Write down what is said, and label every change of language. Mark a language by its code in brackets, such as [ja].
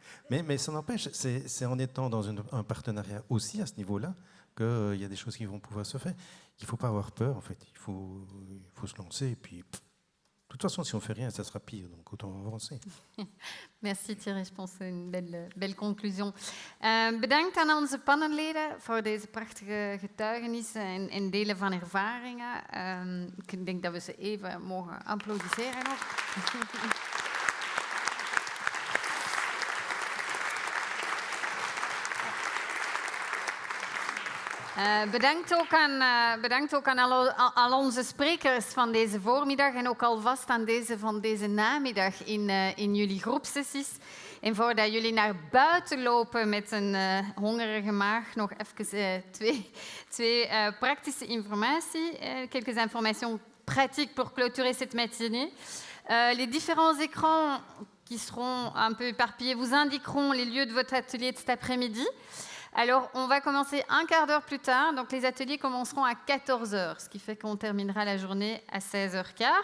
[fr] Mais ça n'empêche, c'est en étant dans un partenariat aussi à ce niveau-là qu'il y a des choses qui vont pouvoir se faire. Il ne faut pas avoir peur, en fait. Il faut se lancer et puis De toute façon, si on ne fait rien, ça sera pire, donc autant avancer. Merci Thierry, je pense que c'est une belle conclusion. [nl] Bedankt aan onze panelleden voor deze prachtige getuigenissen en delen van ervaringen. Ik denk dat we ze even mogen applaudisseren nog. Bedankt ook aan al onze sprekers van deze voormiddag en ook alvast aan deze van deze namiddag in jullie groepsessies. En voordat jullie naar buiten lopen met een hongerige maag, nog even twee praktische informatie. [fr] Quelques informations pratiques pour clôturer cette matinée. Les différents écrans qui seront un peu éparpillés vous indiqueront les lieux de votre atelier de cet après-midi. Alors, on va commencer un quart d'heure plus tard. Donc, les ateliers commenceront à 14h, ce qui fait qu'on terminera la journée à 16h15.